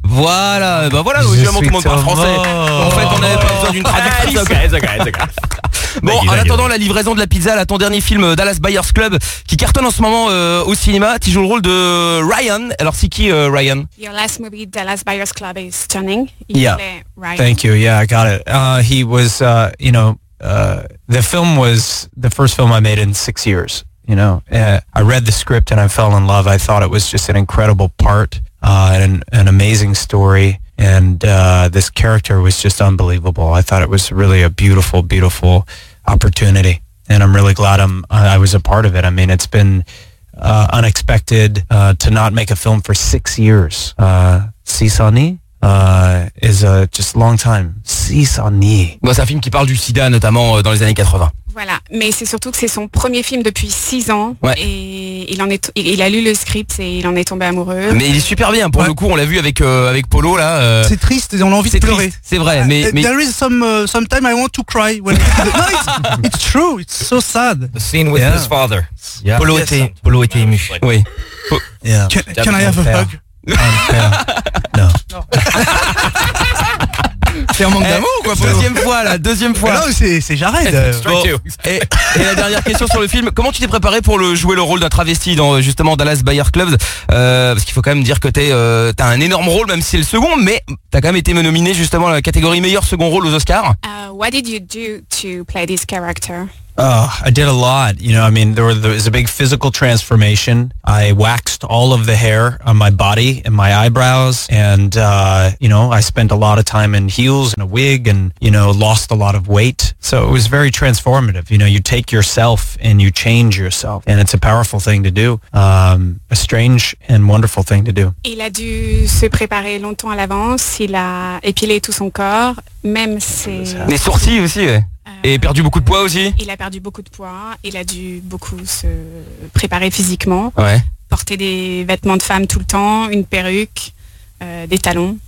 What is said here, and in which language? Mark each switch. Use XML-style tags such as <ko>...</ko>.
<fr>Voilà, bah voilà, je montre tout le monde parle français. Oh. En fait, on n'avait pas besoin d'une traductrice. Bon, en attendant la livraison de la pizza, là, ton dernier film Dallas Buyers Club, qui cartonne en ce moment au cinéma, tu joues le rôle de Ryan. Alors, c'est qui Ryan?</fr> <en>Your last movie, Dallas Buyers Club, is stunning. Yeah, Ryan. Thank you, yeah, I got it. He was, you know, the film was the first film I made in 6 years. You know, I read the script and I fell in love. I thought it was just an incredible part, an amazing story. And this character was just unbelievable. I thought it was really a beautiful, beautiful opportunity. And I'm really glad I was a part of it. I mean, it's been unexpected to not make a film for 6 years. 6 années is a just long time. 6 années.</en> <fr>Bon, c'est un film qui parle du sida, notamment dans les années 80. Voilà, mais c'est surtout que c'est son premier film depuis 6 ans ouais. Et il a lu le script et il en est tombé amoureux. Mais il est super bien pour ouais. le coup, on l'a vu avec Polo là. C'est triste, on a envie c'est de pleurer. Triste, c'est vrai, mais</fr> <en>there is sometime I want to cry when it's true, it's so sad. The scene with yeah. his father. Yeah. Polo yes.</en> <fr>était Polo yeah. était ému.</fr> <en>Like,</en> <fr>oui.</fr> <en>Yeah. Can I have a hug? No.</en> <fr>C'est un manque d'amour ou quoi? Deuxième fois là, deuxième fois. Non, c'est Jared. Et la dernière question sur le film, comment tu t'es préparé pour jouer le rôle d'un travesti dans justement Dallas Buyers Club? Parce qu'il faut quand même dire que t'as un énorme rôle, même si c'est le second, mais t'as quand même été nominé justement à la catégorie meilleur second rôle aux Oscars.</fr> <en>What did you do to play this character? Oh, I did a lot. You know, I mean, there was a big physical transformation. I waxed all of the hair on my body and my eyebrows. And, you know, I spent a lot of time in heels and a wig and, you know, lost a lot of weight. So it was very transformative. You know, you take yourself and you change yourself. And it's a powerful thing to do. A strange and wonderful thing to do.</en> <fr>Il a dû se préparer longtemps à l'avance. Il a épilé tout son corps. Même ses... Les sourcils aussi, ouais. Et perdu beaucoup de poids aussi. Il a perdu beaucoup de poids, il a dû beaucoup se préparer physiquement, ouais. porter des vêtements de femme tout le temps, une perruque, des talons.</fr>